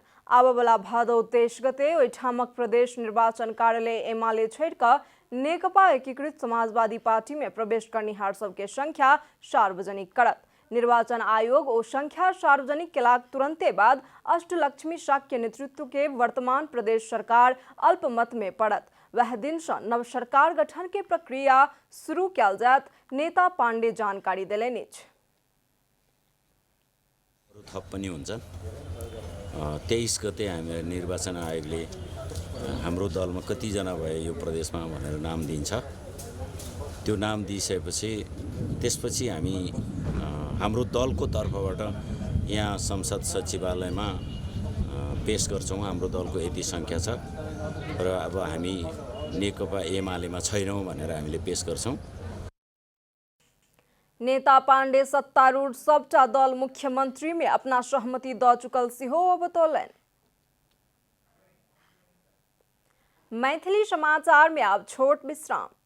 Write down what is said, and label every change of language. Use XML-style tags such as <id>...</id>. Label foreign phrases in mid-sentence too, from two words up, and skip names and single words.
<mai>आबय वाला भादो 23 गते ओहिठामक प्रदेश निर्वाचन कार्यालय एमएलए छोड़कर नेकपा एकीकृत समाजवादी पार्टी में प्रवेश करनिहार सबके संख्या सार्वजनिक करत। निर्वाचन आयोग ओ संख्या सार्वजनिक केलाक तुरंते बाद अष्टलक्ष्मी शाक्य नेतृत्व के वर्तमान प्रदेश सरकार अल्पमत में पड़त। वह दिन से नव सरकार गठन के प्रक्रिया शुरू कयल जायत नेता पांडे जानकारी देलनि अछि।</mai> <ne>थप पनि हुन्छ। 23 गते हामी निर्वाचन आयोगले हाम्रो दलमा कतिजना भए यो प्रदेशमा भनेर नाम दिन्छ। त्यो नाम दिइसकेपछि त्यसपछि हामी हाम्रो दलको तर्फबाट यहाँ संसद सचिवालयमा पेश गर्छौं। हाम्रो दलको यति संख्या छ र अब हामी नेकपा एमालेमा छैनौं भनेर हामीले पेश गर्छौं।</ne> <mai>नेता पांडे सत्तारूढ़ सबटा दल मुख्यमंत्री में अपना सहमति द चुकल सेहो बतौलनि। मैथिली समाचार में अब छोट विश्राम।</mai>